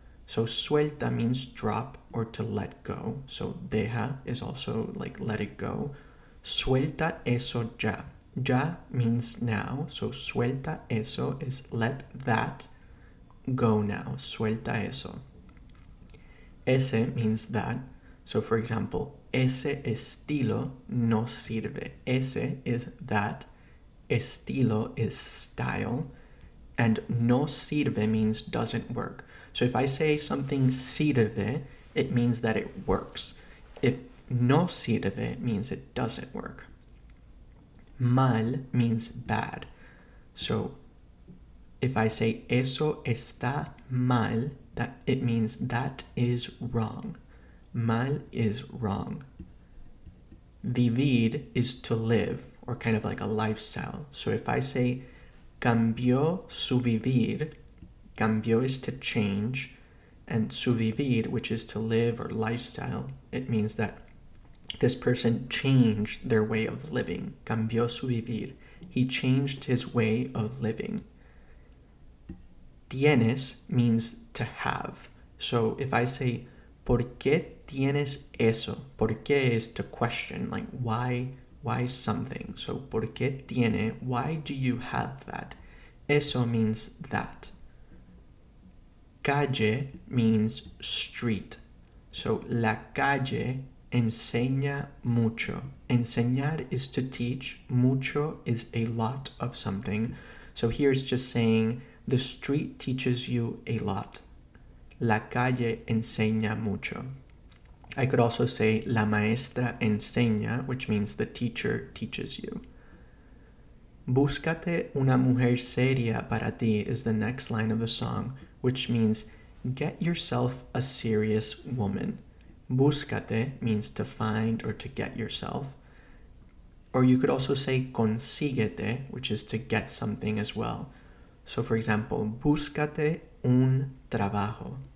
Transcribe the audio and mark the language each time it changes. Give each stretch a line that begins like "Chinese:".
English: So suelta means drop or to let go. So deja is also like let it go.
Spanish: Suelta eso ya. Ya
English: means now. So
Spanish: suelta eso
English: is let that go now.
Spanish: Suelta eso. Ese
English: means that. So for example,
Spanish: ese estilo no sirve.
English: Ese is that. Estilo is style. And
Spanish: no sirve
English: means doesn't work. So if I say something sirve, it means that it works. If
Spanish: no sirve
English: means it doesn't work. Mal means bad. So if I say
Spanish: eso está mal,
English: that it means that is wrong. Mal is wrong. Vivir is to live, or kind of like a lifestyle. So if I say
Spanish: cambió su vivir,
English: cambió is to change, and su vivir, which is to live or lifestyle, it means that this person changed their way of living.
Spanish: Cambió su vivir.
English: He changed his way of living. Tienes means to have. So if I say,
Spanish: ¿por qué tienes eso?
English: ¿Por qué is to question, like why something? So,
Spanish: ¿por qué tiene?
English: Why do you have that? Eso means that. Calle means street.
Spanish: So, la calle enseña mucho.
English: Enseñar is to teach. Mucho is a lot of something. So here it's just saying the street teaches you a lot.
Spanish: La calle enseña mucho.
English: I could also say
Spanish: la maestra enseña,
English: which means the teacher teaches you.
Spanish: Búscate una mujer seria para ti
English: is the next line of the song, which means get yourself a serious woman. Búscate means to find or to get yourself. Or you could also say consíguete, which is to get something as well. So for example,
Spanish: búscate un trabajo.